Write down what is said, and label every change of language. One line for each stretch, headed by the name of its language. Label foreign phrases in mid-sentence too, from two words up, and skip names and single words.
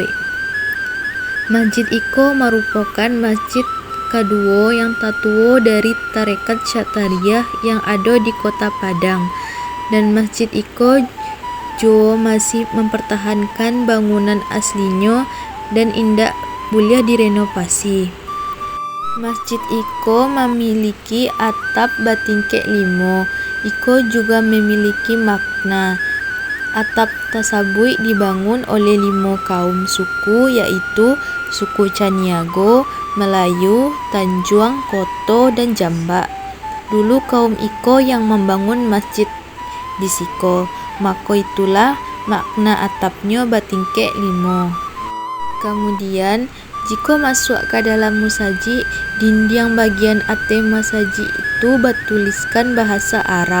Indonesian: Masjid iko merupakan masjid kedua yang tertua dari tarekat Syatariyah yang ada di Kota Padang, dan masjid iko juga masih mempertahankan bangunan aslinya dan indak boleh direnovasi. Masjid iko memiliki atap bertingkat 5. Iko juga memiliki makna. Atap Tasabui dibangun oleh 5 kaum suku, yaitu suku Caniago, Melayu, Tanjuang, Koto, dan Jambak. Dulu kaum iko yang membangun masjid di siko, maka itulah makna atapnya bertingkat 5. Kemudian jika masuk ke dalam musaji, dinding bagian atas musaji itu bertuliskan bahasa Arab.